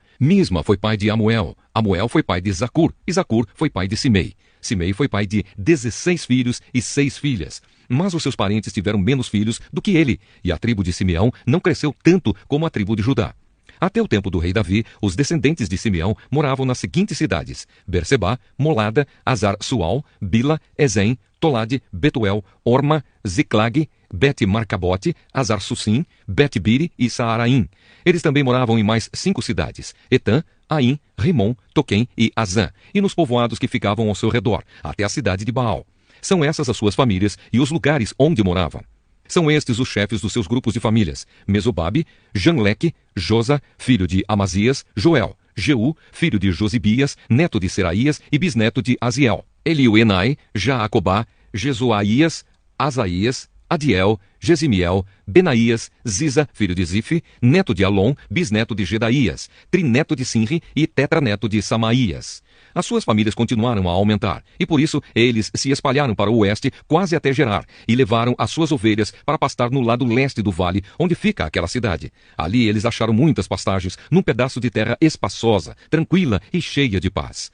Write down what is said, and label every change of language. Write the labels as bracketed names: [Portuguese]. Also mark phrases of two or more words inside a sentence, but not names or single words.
[Portuguese] Misma foi pai de Amuel. Amuel foi pai de Zacur. E Zacur foi pai de Simei. Simei foi pai de 16 filhos e 6 filhas. Mas os seus parentes tiveram menos filhos do que ele. E a tribo de Simeão não cresceu tanto como a tribo de Judá. Até o tempo do rei Davi, os descendentes de Simeão moravam nas seguintes cidades: Berseba, Molada, Azar-Sual, Bila, Ezem, Tolade, Betuel, Orma, Ziclag, Bet-Marcabote, Azar-Sussim, Bet-Biri e Saaraim. Eles também moravam em mais 5 cidades: Etã, Aim, Rimon, Toquém e Azã, e nos povoados que ficavam ao seu redor, até a cidade de Baal. São essas as suas famílias e os lugares onde moravam. São estes os chefes dos seus grupos de famílias: Mesobabe, Janleque, Josa, filho de Amazias, Joel, Jeú, filho de Josibias, neto de Seraías e bisneto de Aziel, Elioenai, Jaacobá, Jesuaías, Asaías, Adiel, Gesimiel, Benaías, Ziza, filho de Zife, neto de Alon, bisneto de Gedaías, trineto de Sinri e tetraneto de Samaías. As suas famílias continuaram a aumentar, e por isso eles se espalharam para o oeste quase até Gerar, e levaram as suas ovelhas para pastar no lado leste do vale, onde fica aquela cidade. Ali eles acharam muitas pastagens, num pedaço de terra espaçosa, tranquila e cheia de paz.